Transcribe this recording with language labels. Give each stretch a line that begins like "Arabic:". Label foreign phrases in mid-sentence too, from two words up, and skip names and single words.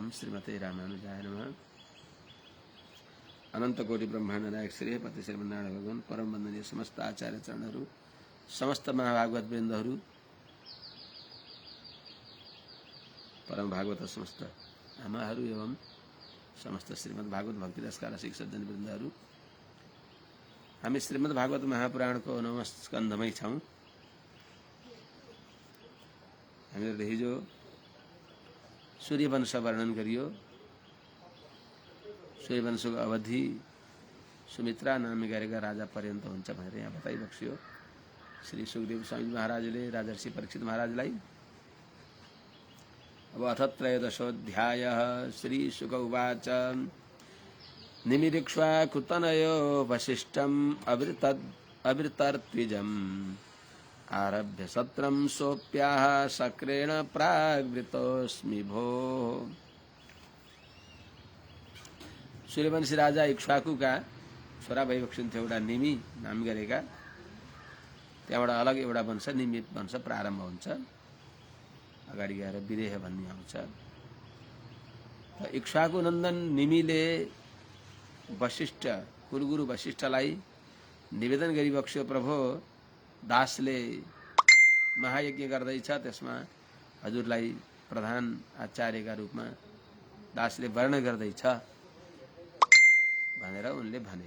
Sanskrit: श्रीमते रामानुजाय नमः।
Nepali: अनंत कोटि ब्रह्मांड नायक श्री पति श्रीमन्नारायण भगवान परम वंदनीय समस्त आचार्य चरणहरू समस्त महाभागवत वृन्दहरू परम भागवत समस्त आमाहरू एवं समस्त श्रीमद् भागवत भक्ति रसका रसिक सज्जन वृन्दहरू। हामी श्रीमद् भागवत महापुराणको 9औं स्कन्धमै छौं। हामीहरूले हिजो सूर्यवंश वर्णन गरियो। सूर्यवंशको अवधि सुमित्रा नामले गरेका राजा पर्यन्त हुन्छ भनेर यहाँ बताइबक्सियो। श्री सुखदेव स्वामी महाराजले राजर्षि परीक्षित महाराजलाई।
Sanskrit: अब अथ त्रयोदशोऽध्यायः। श्री शुक उवाच निमिरिक्ष्वाकुतनयो वसिष्ठम् अवृतर्त्विजम् आरभ्य सत्रं सोऽप्याह शक्रेण प्राग्वृतोऽस्मि भोः।
Nepali: सूर्यवंशी राजा इक्ष्वाकुका छोरा भइबक्सिन्थ्यो एउटा निमि नाम गरेका। त्यहाँबाट अलग एउटा वंश निमित वंश प्रारम्भ हुन्छ। अगाडि गएर विदेह भन्ने आउँछ। इक्ष्वाकु नन्दन निमिले वशिष्ठ कुलगुरु वशिष्ठलाई निवेदन गरिबक्स्यो, प्रभु दासले महायज्ञ गर्दैछ, त्यसमा हजुरलाई प्रधान आचार्यका रूपमा दासले वर्ण गर्दैछ भनेर उनले भने।